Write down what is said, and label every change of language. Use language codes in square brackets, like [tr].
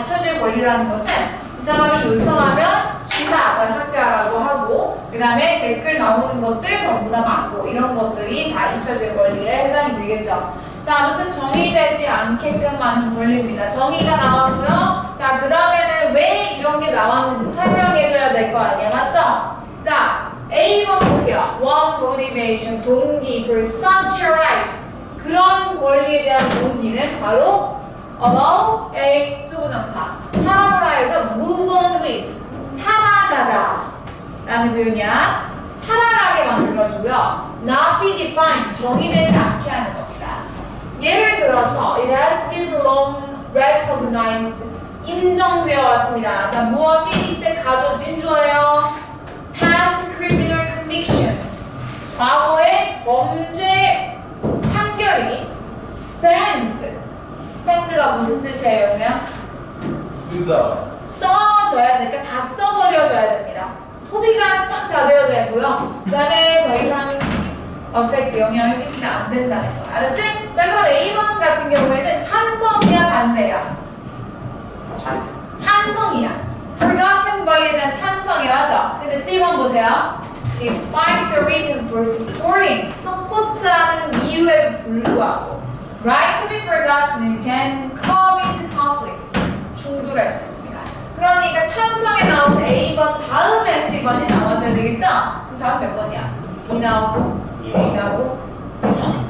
[ko] 잊혀질 권리라는 것은 이 사람이 요청하면 기사 삭제하라고 하고 그 다음에 댓글 나오는 것들 전부 다 막고 이런 것들이 다 잊혀질 권리에 해당이 되겠죠. 자, 아무튼 정의되지 않게끔 하는 권리입니다. 정의가 나왔고요. 자, 그 다음에는 왜 이런 게 나왔는지 설명해줘야 될 거 아니야. 맞죠? 자, A번 볼게요. [en] One motivation, 동기 for such a right. [ko] 그런 권리에 대한 동기는 바로 [en] allow a [ko] 투부정사. 사람을 하여금 [en] move on with, [ko] 살아가다 라는 표현이야. 살아가게 만들어주고요. [en] not be defined, [ko] 정의되지 않게 하는 겁니다. 예를 들어서 [en] it has been long recognized [ko] 인정되어 왔습니다. 자, 무엇이 이때 가져진 주어예요? [en] past criminal convictions [ko] 과거의 범죄 판결이 spend가 무슨 뜻이에요? 그냥 쓰다. 써져야 되니까 다 써버려져야 됩니다. 소비가 싹 다 되어야 되고요. 그 다음에 더 이상 어펙트 영향을 끼치면 안 된다는 거 알았지? 자, 그럼 A번 같은 경우에는 찬성이야 반대야? 찬성이야. forgotten by에 대한 찬성이라죠. 근데 C번 보세요. [en] despite the reason for supporting [ko] 서포트하는 이유에도 불구하고 [en] right to be forgotten can come into conflict [ko] 충돌할 수 있습니다. 그러니까 찬성에 나온 A번 다음에 C번이 나와줘야 되겠죠? 그럼 다음 몇 번이야? B 나오고 A 나오고 C번